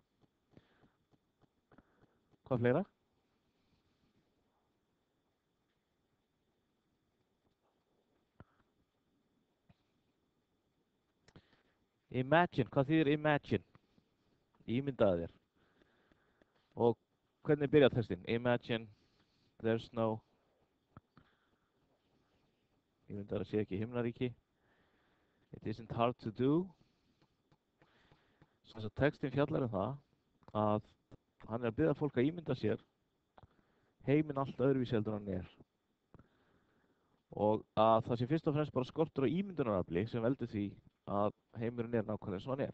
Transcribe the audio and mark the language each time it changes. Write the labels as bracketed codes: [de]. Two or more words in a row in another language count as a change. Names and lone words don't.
[is] Hvað fleira? Imagine. Hvað þýðir imagine? Ímyndaðu þér. Og hvernig byrjar textinn? [en] Imagine there's no... [is] Ímyndaðu að sé ekki himnaríki. [en] It isn't hard to do. [is] Þess að textinn fjallar það að hann er að biðja fólk að ímynda sér heiminn allt öðruvísi heldur en hann er. Og að það sé fyrst og fremst bara skortur á ímyndunarafli sem veldur því að heimurinn er nákvæmlega eins og hann er.